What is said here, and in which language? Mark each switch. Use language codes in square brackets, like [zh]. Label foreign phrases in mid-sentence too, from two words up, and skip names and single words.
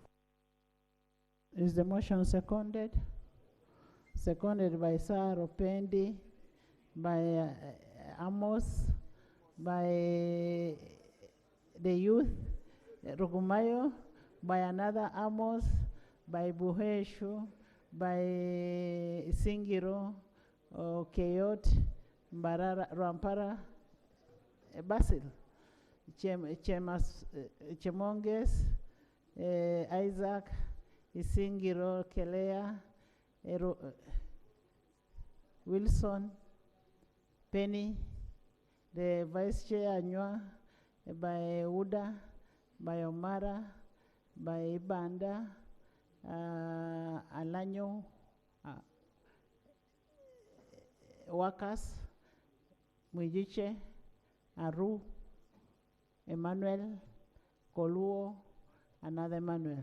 [en] Is the motion seconded? Seconded by Sir Opendi, by Amos, by the youth, Rugumayo, by another Amos, by Buheshu, by Singiro, Keyot, Mbarara, Rampara, Basil, Chemonges, Isaac, Isingiro, Kelea, Wilson, Penny, the Vice Chair Anywa, by Uda, by Omara, by Banda, Alanyo, Wakas, Mwijiche, Aru, Emmanuel, Koluo, another Emmanuel.